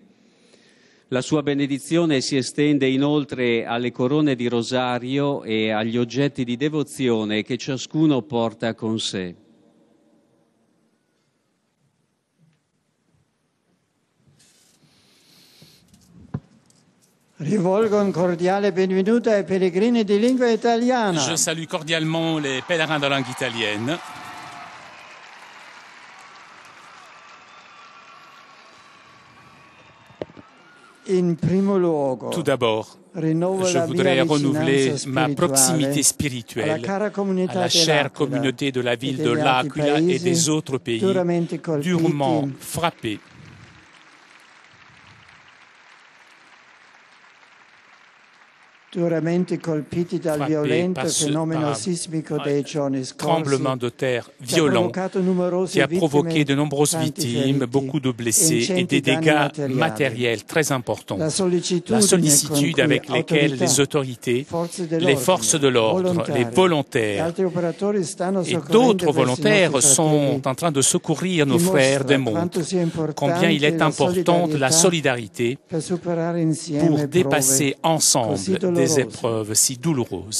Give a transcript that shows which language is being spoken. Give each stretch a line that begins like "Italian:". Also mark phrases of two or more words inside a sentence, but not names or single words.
Italian: La sua benedizione si estende inoltre alle corone di rosario e agli oggetti di devozione che ciascuno porta con sé. Rivolgo un cordiale benvenuto ai pellegrini di lingua italiana.
French: Je salue cordialement les pèlerins de langue italienne.
Italian: In primo luogo,
French: Tout d'abord, je voudrais renouveler ma proximité spirituelle à la chère communauté de la ville de L'Aquila et des autres pays durement frappés
Italian: duramente colpiti dal violento fenomeno sismico dei giorni scorsi,
French: tremblement de terre violent qui a provoqué de nombreuses victimes, beaucoup de blessés et des dégâts matériels très importants. La sollicitude avec laquelle les autorités, les forces de l'ordre, les volontaires et d'autres volontaires sont en train de secourir nos frères démontrent combien il est importante la solidarité pour dépasser ensemble des épreuves si douloureuses.